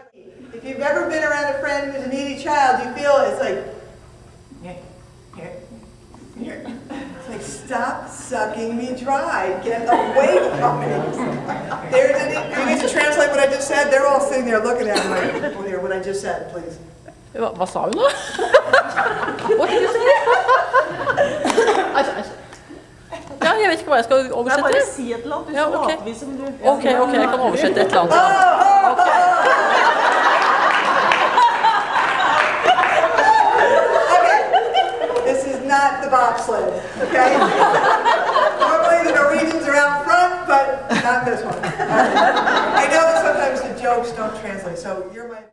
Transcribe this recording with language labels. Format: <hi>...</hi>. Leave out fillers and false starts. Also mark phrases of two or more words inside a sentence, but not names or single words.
<en>If you've ever been around a friend who's a needy child, you feel it's like, it's like, stop sucking me dry. Get away from me. You need to translate what I just said. They're all sitting there looking at me like, oh, here, what I just said, please.</en> <sv>Vad sa du?</sv> <en>What did you say?</en> <no>Ja, jeg vet ikke hva jeg skal oversette. Jeg bare si et eller annet. Ja, ok. Ok, jeg kan oversette et eller annet.</no> <en>This is not the bobsled, okay? Normally the Norwegians are out front, but not this one. I know that sometimes the jokes don't translate, so you're my...</en>